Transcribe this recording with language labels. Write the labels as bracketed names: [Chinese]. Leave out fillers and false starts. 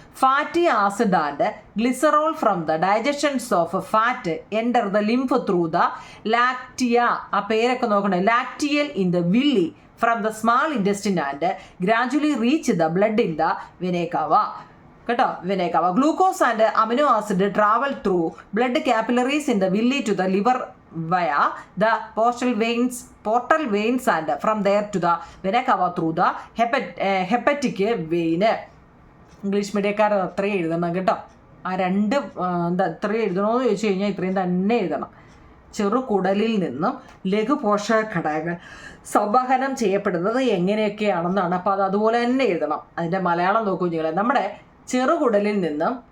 [English] Fatty acid and glycerol from the digestions of fat enter the lymph through the lacteal. [Malayalam] ആ പേരൊക്കെ നോക്കണേ. [English] lacteal in the villi from the small intestine and gradually reach the blood in the vena cava [Malayalam] കേട്ടോ. [English] Vena cava. Glucose and amino acid travel through blood capillaries in the villi to the liver via the portal veins and from there to the vena cava through the hepatic vein. [Malayalam] English മീഡിയക്കാർ അത്രയും എഴുതണം കേട്ടോ. ആ രണ്ട് ഇത്രയും എഴുതണമെന്ന് ചോദിച്ചു കഴിഞ്ഞാൽ ഇത്രയും തന്നെ എഴുതണം. ചെറുകുടലിൽ നിന്നും ലഘുപോഷക ഘടകങ്ങൾ സംവഹനം ചെയ്യപ്പെടുന്നത് എങ്ങനെയൊക്കെയാണെന്നാണ്. അപ്പോൾ അതുപോലെ തന്നെ എഴുതണം. അതിൻ്റെ മലയാളം നോക്കൂ നിങ്ങളെ. നമ്മുടെ ചെറുകുടലിൽ നിന്നും